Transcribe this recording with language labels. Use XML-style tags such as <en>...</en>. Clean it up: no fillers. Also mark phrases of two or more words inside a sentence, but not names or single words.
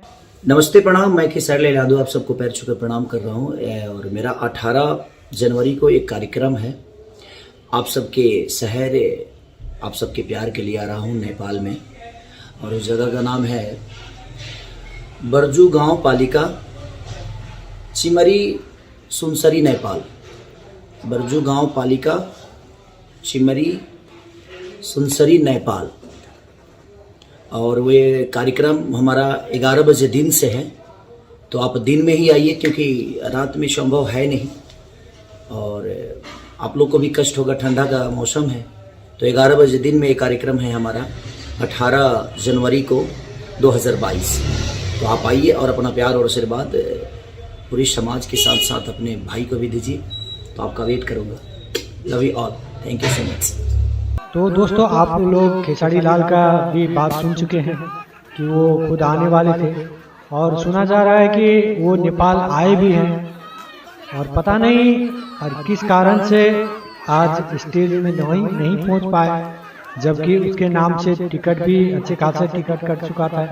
<hi>नमस्ते प्रणाम, मैं खेसारी लाल यादव आप सबको पैर छूकर प्रणाम कर रहा हूँ और मेरा 18 जनवरी को एक कार्यक्रम है आप सबके शहर आप सबके प्यार के लिए आ रहा हूँ नेपाल में और उस जगह का नाम है बरजू गांव पालिका चिमरी सुनसरी नेपाल। बरजू गांव पालिका चिमरी सुनसरी नेपाल और वे कार्यक्रम हमारा 11 बजे दिन से है, तो आप दिन में ही आइए क्योंकि रात में संभव है नहीं और आप लोग को भी कष्ट होगा, ठंडा का मौसम है। तो 11 बजे दिन में एक कार्यक्रम है हमारा 18 जनवरी को 2022। तो आप आइए और अपना प्यार और आशीर्वाद पूरे समाज के साथ साथ अपने भाई को भी दीजिए, तो आपका वेट करूँगा।</hi> <en>love you all, thank you so much.</en> <hi>तो दोस्तों आप लोग खेसारी लाल का भी बात सुन चुके हैं कि वो खुद आने वाले थे और सुना जा रहा है कि वो नेपाल आए भी हैं और पता नहीं और किस कारण से आज स्टेज में नहीं पहुंच पाए, जबकि उसके नाम से टिकट भी अच्छे खासे टिकट कट चुका था।</hi>